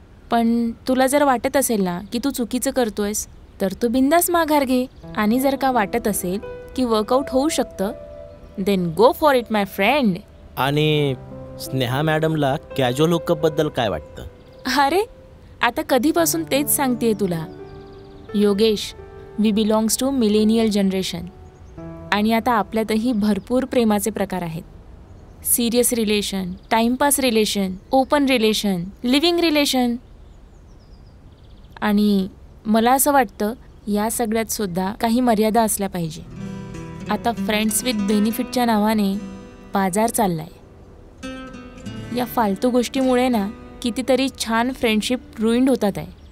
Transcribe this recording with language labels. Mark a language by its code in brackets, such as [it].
[mr] पण तुला जर वाटत असेल ना की तू चुकीचं करतोयस तर तू बिंदास माघार घे. आणि जर का वाटत असेल की वर्कआउट होऊ शकतं [en] Then go for it my friend. [mr] आणि स्नेहा मॅडमला कॅज्युअल हुकअपबद्दल काय वाटतं? अरे आता कधीपासून तेच सांगतेय तुला. [en] Yogesh, we belongs to millennial generation. [mr] आणि आता आपल्यातही भरपूर प्रेमाचे प्रकार आहेत. Serious relation, timepass relation, open relation, living relation. आणि मला असं वाटतं या सगळ्यात सुद्धा काही मर्यादा असल्या पाहिजे. आता फ्रेंड्स विथ बेनिफिटच्या नावाने बाजार चाललाय. या फालतू गोष्टीमुळे ना कितीतरी छान फ्रेंडशिप रुईंड होतात आहे.